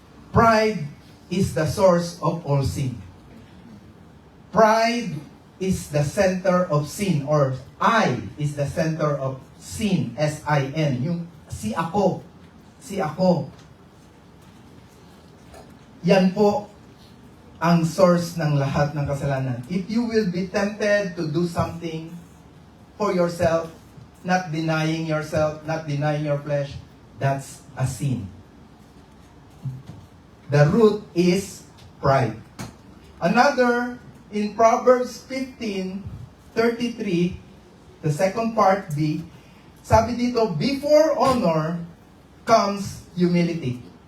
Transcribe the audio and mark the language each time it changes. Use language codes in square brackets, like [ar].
[en] Pride is the source of all sin. Pride is the center of sin, or I is the center of sin, S-I-N. [tl] Yung si ako. Yan po ang source ng lahat ng kasalanan. [en] If you will be tempted to do something for yourself, not denying yourself, not denying your flesh, that's a sin. The root is pride. Another, in Proverbs 15:33, the second part B, [tl] sabi dito, [en] before honor comes humility.